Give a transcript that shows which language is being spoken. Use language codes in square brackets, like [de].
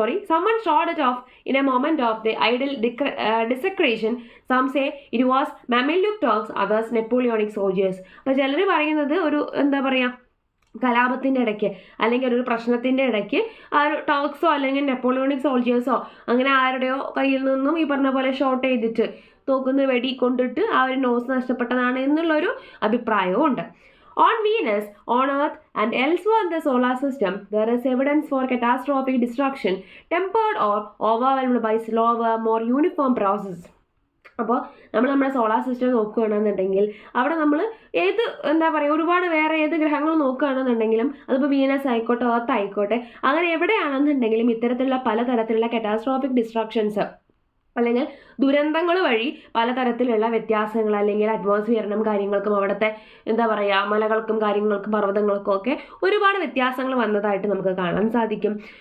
[en] Someone shot it off in a moment of the idle desecration. Some say it was Mameluke Turks, others Napoleonic soldiers. [ml] അപ്പോൾ ചിലർ പറയുന്നത് ഒരു എന്താ പറയുക കലാപത്തിൻ്റെ ഇടയ്ക്ക് അല്ലെങ്കിൽ ഒരു പ്രശ്നത്തിൻ്റെ ഇടയ്ക്ക് ആ ഒരു ടർക്സോ അല്ലെങ്കിൽ നെപ്പോളിയോണിക് സോൾജേഴ്സോ അങ്ങനെ ആരുടെയോ കയ്യിൽ നിന്നും ഈ പറഞ്ഞ പോലെ ഷോട്ട് ചെയ്തിട്ട് തോക്കുന്ന വെടി കൊണ്ടിട്ട് ആ ഒരു നോസ് നഷ്ടപ്പെട്ടതാണ് എന്നുള്ളൊരു അഭിപ്രായവും ഉണ്ട്. [en] On Venus, on Earth, and elsewhere in the solar system, there is evidence for catastrophic destruction, tempered or overwhelmed by slower, more uniform process. [ml] അപ്പോൾ നമ്മുടെ സോളാർ സിസ്റ്റം നോക്കുകയാണെന്നുണ്ടെങ്കിൽ അവിടെ നമ്മൾ എന്താ പറയുക ഒരുപാട് വേറെ ഏത് ഗ്രഹങ്ങൾ നോക്കുകയാണെന്നുണ്ടെങ്കിലും അതിപ്പോൾ വീനസ് ആയിക്കോട്ടെ എർത്ത് ആയിക്കോട്ടെ അങ്ങനെ എവിടെയാണെന്നുണ്ടെങ്കിലും ഇത്തരത്തിലുള്ള പലതരത്തിലുള്ള കറ്റാസ്ട്രോഫിക് ഡിസ്ട്രക്ഷൻസ് അല്ലെങ്കിൽ ദുരന്തങ്ങൾ വഴി പലതരത്തിലുള്ള വ്യത്യാസങ്ങൾ അല്ലെങ്കിൽ അറ്റ്മോസ്ഫിയറിനും കാര്യങ്ങൾക്കും അവിടുത്തെ എന്താ പറയുക മലകൾക്കും കാര്യങ്ങൾക്കും പർവ്വതങ്ങൾക്കും ഒക്കെ ഒരുപാട് വ്യത്യാസങ്ങൾ വന്നതായിട്ട് നമുക്ക് കാണാൻ സാധിക്കും.